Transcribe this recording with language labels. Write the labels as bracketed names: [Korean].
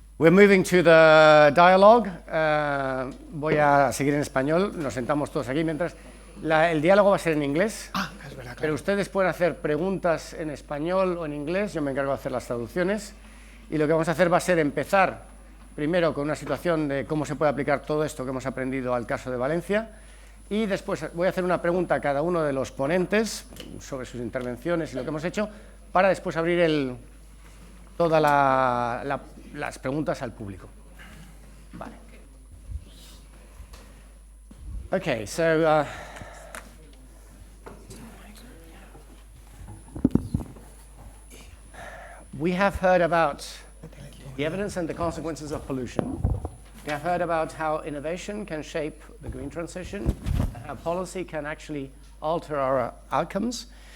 [English] We're moving to the dialogue. [Spanish] Voy a seguir en español. Nos sentamos todos aquí mientras. El diálogo va a ser en inglés. Es verdad, claro. Pero ustedes pueden hacer preguntas en español o en inglés. Yo me encargo de hacer las traducciones. Y lo que vamos a hacer va a ser empezar primero con una situación de cómo se puede aplicar todo esto que hemos aprendido al caso de Valencia. Y después voy a hacer una pregunta a cada uno de los ponentes sobre sus intervenciones y lo que hemos hecho, para después abrir todas las preguntas al público. Vale. [English] Okay, so we have heard about the evidence and the consequences of pollution. We have heard about how innovation can shape the green transition, how policy can actually alter our outcomes.